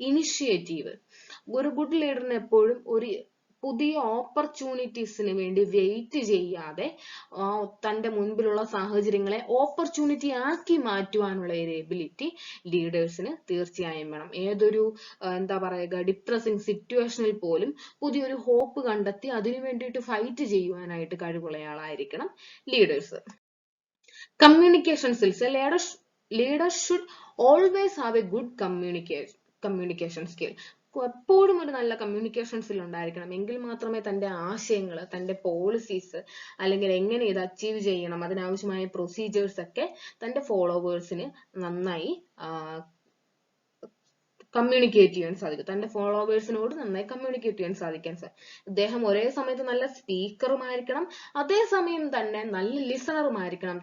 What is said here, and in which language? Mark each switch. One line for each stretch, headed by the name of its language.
Malayalam: Initiative, ഒരു good ലീഡറിന് എപ്പോഴും ഒരു പുതിയ ഓപ്പർച്യൂണിറ്റീസിന് വേണ്ടി വെയിറ്റ് ചെയ്യാതെ തന്റെ മുൻപിലുള്ള സാഹചര്യങ്ങളെ ഓപ്പർച്യൂണിറ്റി ആക്കി മാറ്റുവാനുള്ള ഒരു എബിലിറ്റി ലീഡേഴ്സിന് തീർച്ചയായും വേണം. ഏതൊരു എന്താ പറയുക ഡിപ്രസിങ് സിറ്റുവേഷനിൽ പോലും പുതിയൊരു ഹോപ്പ് കണ്ടെത്തി അതിനു വേണ്ടിയിട്ട് ഫൈറ്റ് ചെയ്യുവാനായിട്ട് കഴിവുള്ളയാളായിരിക്കണം leaders.
English: Communication skills. Leaders should always have a good communication skill.
Malayalam: എപ്പോഴും ഒരു നല്ല കമ്മ്യൂണിക്കേഷൻ സ്കിൽ ഉണ്ടായിരിക്കണം. എങ്കിൽ മാത്രമേ തന്റെ ആശയങ്ങൾ, തന്റെ പോളിസീസ് അല്ലെങ്കിൽ എങ്ങനെ ഇത് അച്ചീവ് ചെയ്യണം, അതിനാവശ്യമായ പ്രൊസീജിയേഴ്സ് ഒക്കെ തന്റെ ഫോളോവേഴ്സിന് നന്നായി കമ്മ്യൂണിക്കേറ്റ് ചെയ്യാൻ സാധിക്കും. തന്റെ ഫോളോവേഴ്സിനോട് നന്നായി കമ്മ്യൂണിക്കേറ്റ് ചെയ്യാൻ സാധിക്കാൻ ഇദ്ദേഹം ഒരേ സമയത്ത് നല്ല സ്പീക്കറുമായിരിക്കണം, അതേസമയം തന്നെ നല്ല ലിസണറുമായിരിക്കണം.